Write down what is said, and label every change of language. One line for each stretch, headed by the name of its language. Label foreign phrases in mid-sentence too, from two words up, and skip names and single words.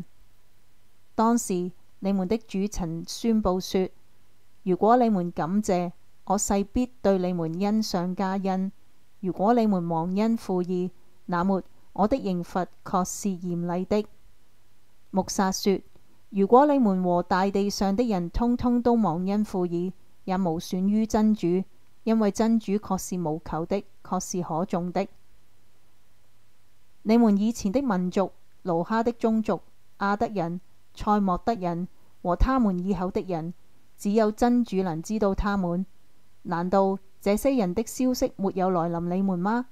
Chinese: 當時你們的主曾宣布說：如果你們感謝，我勢必對你們恩上加恩；如果你們忘恩負義，那麼我的刑罰確是嚴厲的。穆薩說：如果你們和大地上的人通通都忘恩負義，也無損於真主，因為真主確是無求的，確是可頌的。你們以前的民族，盧哈的宗族、亞德人、塞莫德人和他們以後的人，只有真主能知道他們。難道這些人的消息沒有來臨你們嗎？